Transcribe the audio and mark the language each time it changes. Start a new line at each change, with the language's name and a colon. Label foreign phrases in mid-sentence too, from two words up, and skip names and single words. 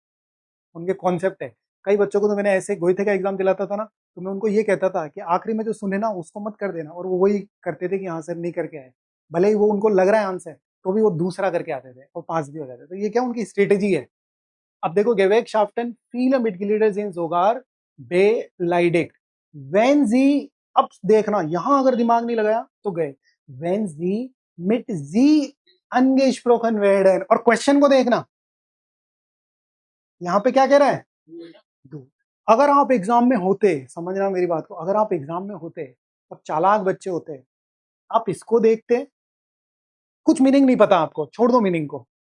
Hindi: उनके कॉन्सेप्ट है। कई बच्चों को तो मैंने ऐसे गोइथे का एग्जाम दिलाता था ना, तो मैं उनको ये कहता था कि आखिरी में जो सुने ना उसको मत कर देना, और वो वही करते थे कि हाँ सर नहीं करके आए, भले ही वो उनको लग रहा है आंसर, तो भी वो दूसरा करके आते थे और पास भी हो जाते थे। तो ये क्या उनकी स्ट्रेटेजी है। अब देखो,
German: Gewerkschaften viele Mitglieder sind sogar beleidigt wenn sie,
Hindi: अब देखना यहां अगर दिमाग नहीं लगाया तो गए,
German: wenn sie mit sie angesprochen werden,
Hindi: और क्वेश्चन को देखना यहां पे क्या कह रहा है, दो। अगर आप एग्जाम में होते, समझना मेरी बात को, अगर आप एग्जाम में होते और चालाक बच्चे होते, आप इसको देखते, कुछ मीनिंग नहीं पता आपको, छोड़ दो मीनिंग को,